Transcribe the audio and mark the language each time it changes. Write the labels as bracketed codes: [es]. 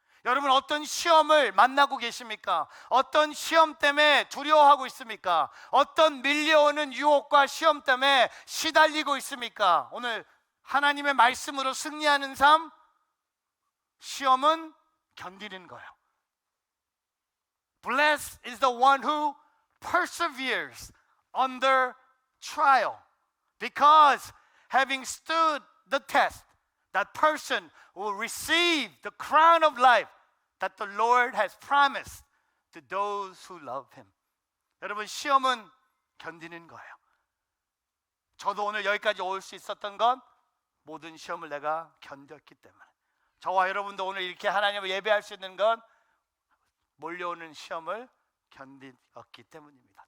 [ko] 여러분, 어떤 시험을 만나고 계십니까? 어떤 시험 때문에 두려워하고 있습니까? 어떤 밀려오는 유혹과 시험 때문에 시달리고 있습니까? 오늘 하나님의 말씀으로 승리하는 삶, 시험은 견디는 거예요. [en] Blessed is the one who perseveres under trial, because having stood the test, that person will receive the crown of life that the Lord has promised to those who love Him. [ko] 여러분, 시험은 견디는 거예요. 저도 오늘 여기까지 올 수 있었던 건 모든 시험을 내가 견뎠기 때문에, 저와 여러분도 오늘 이렇게 하나님을 예배할 수 있는 건 몰려오는 시험을 견디었기 때문입니다.